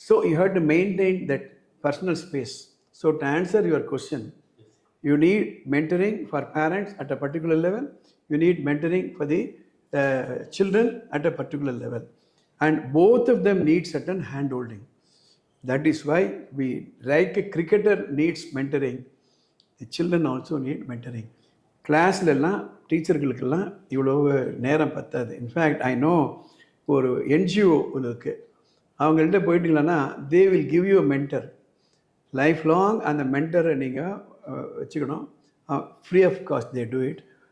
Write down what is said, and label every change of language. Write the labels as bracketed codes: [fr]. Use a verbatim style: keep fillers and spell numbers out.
[en] So you have to maintain that personal space. So to answer your question, you need mentoring for parents at a particular level, you need mentoring for the children at a particular level, and both of them need certain hand holding. That is why we, like a cricketer needs mentoring, the children also need mentoring. [ta] கிளாஸ்லலாம் டீச்சர்களுக்கெல்லாம் இவ்வளோ நேரம் பத்தாது. [en] in fact I know [ta] ஒரு NGO ஒன்று இருக்கு, அவங்கள்ட்ட போயிட்டீங்களன்னா [en] They will give you mentor life long. [ta] அந்த மென்டரை நீங்கள் வச்சுக்கணும், [en] Free of cost they do it.